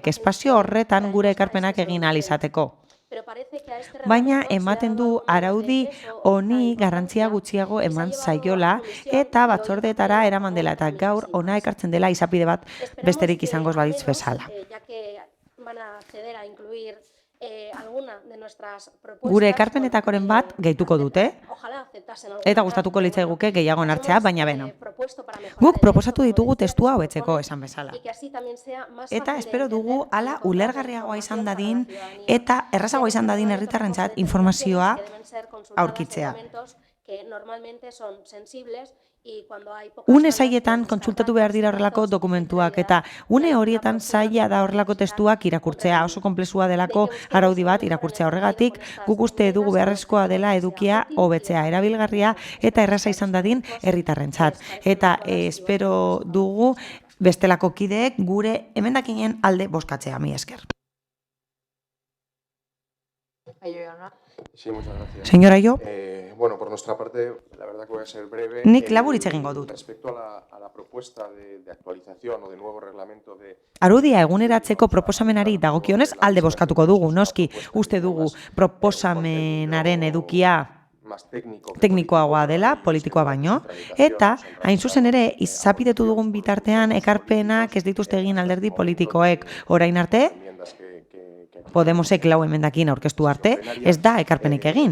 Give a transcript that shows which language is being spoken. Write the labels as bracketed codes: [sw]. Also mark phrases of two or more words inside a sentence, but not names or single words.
[eu] Espazio horretan gure ekarpenak egin ahal izateko. Baina ematen du araudi honi garrantzia gutxiago eman zaiola eta batzordeetara eraman dela eta gaur ona ekartzen dela izapide bat besterik izango ez balitz bezala. [es] alguna de nuestras propuestas. [eu] Gure ekarpenetakoren bat gehituko dute, [es] Ojalá aceptasen alguna. [eu] eta gustatuko litzaiguke gehiago hartzea, baina beno. [es] Propuesto para mejorar [eu] Guk [es] el [eu] proposatu [es] texto, como [eu] ditugu [es] decía, que [eu] testua [es] se [eu] hobetzeko, [es] propone, [eu] esan bezala. [es] y que así también sea más [eu] Eta [es] fácil de [eu] espero dugu [es] entender y [eu] hala [es] encontrar [eu] ulergarriagoa [es] información [eu] izan [es] para [eu] dadin [es] la ciudadanía. [eu] eta errazagoa izan dadin herritarrentzat informazioa [es] Que deben ser consultadas en [eu] aurkitzea. [es] momentos que normalmente son sensibles y cuando hay pocas [eu] Une [es] ganas, [eu] saietan [es] pues, [eu] kontsultatu behar dira horrelako [es] datos, [eu] dokumentuak [es] en [eu] eta [es] realidad, [eu] une [es] la [eu] horietan [es] propuesta [eu] zaila da horrelako testuak irakurtzea, oso konplexua delako araudi bat irakurtzea horregatik, guk uste dugu beharrezkoa dela edukia hobetzea, erabilgarria eta erraza izan dadin herritarrentzat. Eta espero dugu bestelako kideek gure emendakinen alde bozkatzea, mi esker. Aio jauna. [es] Sí, muchas gracias. Señora Aio, Bueno, por nuestra parte, la verdad que voy a ser breve. [eu] Nik labur hitz egingo dut. [es] Respecto a la propuesta de actualización o de nuevo reglamento de... [eu] Arudia eguneratzeko proposamenari dagokionez alde bozkatuko dugu, noski, uste dugu proposamenaren edukia teknikoagoa dela, politikoa baino, eta hain zuzen ere, izapidetu dugun bitartean ekarpenak ez dituzte egin alderdi politikoek orain arte, Podemosek lau emendakin aurkeztu arte, ez da ekarpenik egin.